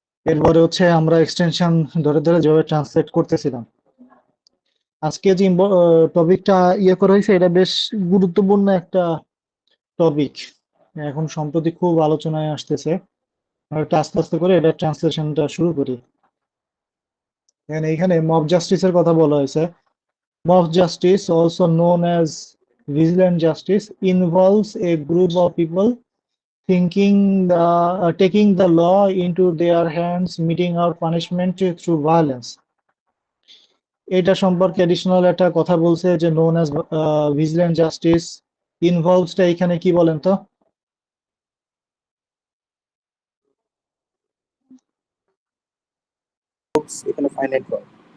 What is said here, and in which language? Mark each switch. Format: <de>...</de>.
<bn>এরপরে হচ্ছে আমরা এক্সটেনশন ধরে ধরে যেভাবে ট্রান্সলেট করতেছিলাম। আজকে যে টপিকটা করা হয়েছে, এটা বেশ গুরুত্বপূর্ণ একটা টপিক, এখন সম্প্রতি খুব আলোচনায় আসতেছে। আমরা একটু আস্তে আস্তে করে এটা ট্রান্সলেশনটা শুরু করি। এইখানে মব জাস্টিসের কথা বলা হয়েছে।</bn> <en>Mob justice, also known as vigilant justice, involves a group of people taking the law into their hands, meting out punishment through violence.</en> <bn>এটা সম্পর্কে এডিশনাল একটা কথা বলছে, যে</bn> <en>known as vigilant justice involves</en> <bn>টা এখানে কি বলেন তো? এখানে ফাইনাইট ভার্ব।</bn>